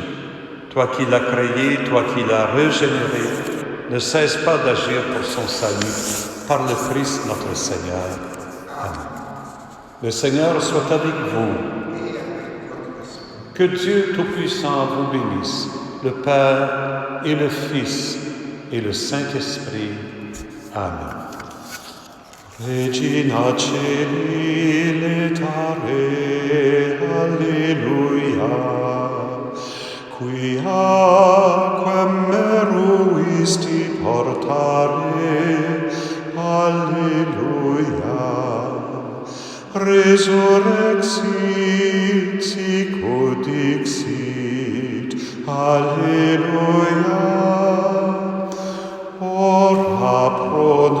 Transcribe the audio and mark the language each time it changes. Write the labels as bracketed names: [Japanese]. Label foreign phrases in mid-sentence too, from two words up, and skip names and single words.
[French] Toi qui l'as créé, toi qui l'as régénéré, ne cesse pas d'agir pour son salut, par le Christ notre Seigneur. Amen. Le Seigneur soit avec vous. Que Dieu Tout-Puissant vous bénisse, le Père et le Fils et le Saint-Esprit. Amen. [Latin] Regina Celi letare, Alleluia, quiaquam meruisti portare, Alleluia, resurrexit sic dixit, Alleluia, ora pro